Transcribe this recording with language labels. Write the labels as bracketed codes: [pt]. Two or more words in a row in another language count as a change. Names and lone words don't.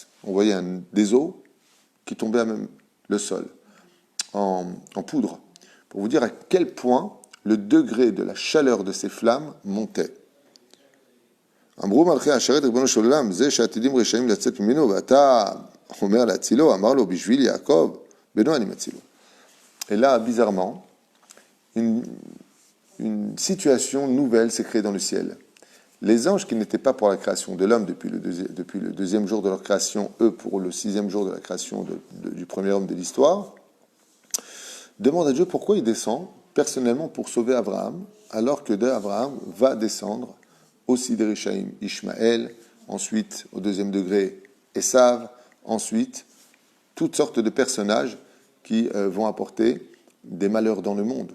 [fr] On voyait des eaux qui tombaient à même le sol, en poudre, pour vous dire à quel point le degré de la chaleur de ces flammes montait. [he] אמרו מלכי השרת ריבונו של עולם, זה שעתידים רשעים לצאת ממנו, ואתה אומר להצילו, אמר לו, בשביל יעקב, בנו אני מצילו. [fr] Et là, bizarrement, une situation nouvelle s'est créée dans le ciel. Les anges qui n'étaient pas pour la création de l'homme depuis le deuxième jour de leur création, eux pour le sixième jour de la création du premier homme de l'histoire, demandent à Dieu pourquoi il descend personnellement pour sauver Abraham, alors que d'Abraham va descendre aussi des Rishaïm, Ishmaël, ensuite au deuxième degré Esav, ensuite toutes sortes de personnages qui vont apporter des malheurs dans le monde.